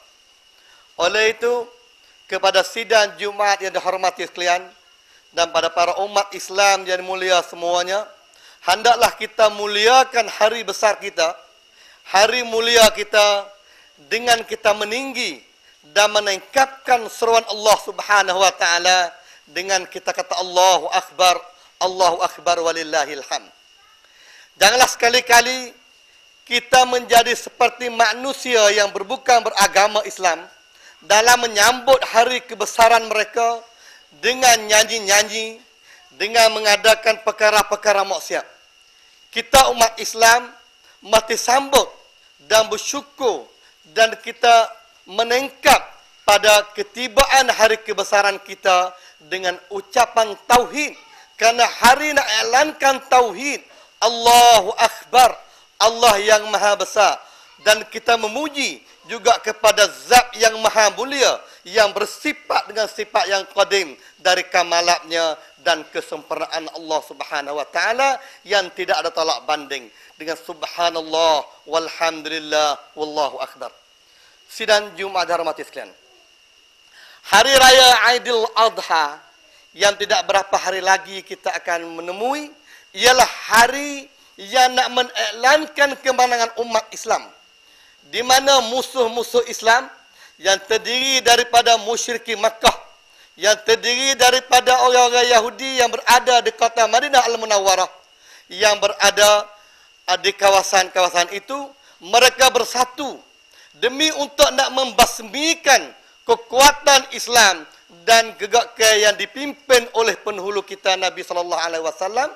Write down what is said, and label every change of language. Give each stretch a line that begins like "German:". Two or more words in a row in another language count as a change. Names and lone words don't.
Malay: Oleh itu, kepada sidang Jumaat yang dihormati sekalian, dan pada para umat Islam yang mulia semuanya, hendaklah kita muliakan hari besar kita, hari mulia kita, dengan kita meninggi dan meningkatkan seruan Allah
Arabic: سبحانه وتعالى
Malay: dengan kita kata
Arabic: الله أكبر ولله الحمد.
Malay: Janganlah sekali-kali kita menjadi seperti manusia yang bukan beragama Islam dalam menyambut hari kebesaran mereka dengan nyanyi-nyanyi, dengan mengadakan perkara-perkara maksiat. Kita umat Islam mesti sambut dan bersyukur dan kita menengkap pada ketibaan hari kebesaran kita dengan ucapan tauhid, kerana hari nak iklankan tauhid,
Arabic: الله أكبر,
Malay: Allah yang maha besar, dan kita memuji juga kepada zat yang maha mulia yang bersifat dengan sifat yang qadim dari kamalatnya dan kesempurnaan Allah
Arabic: سبحانه وتعالى
Malay: yang tidak ada tolak banding dengan
Arabic: سبحان الله والحمد لله والله أكبر.
Malay: Sidang Jumat hormati sekalian, hari raya Aidil Adha yang tidak berapa hari lagi kita akan menemui ialah hari yang nak mengiklankan kemenangan umat Islam, di mana musuh-musuh Islam yang terdiri daripada musyrikin Makkah, yang terdiri daripada orang-orang Yahudi yang berada di kota Madinah Al-Munawwarah, yang berada di kawasan-kawasan itu, mereka bersatu demi untuk nak membasmikan kekuatan Islam dan gegakkan yang dipimpin oleh penghulu kita Nabi
Arabic: صلى الله عليه وسلم.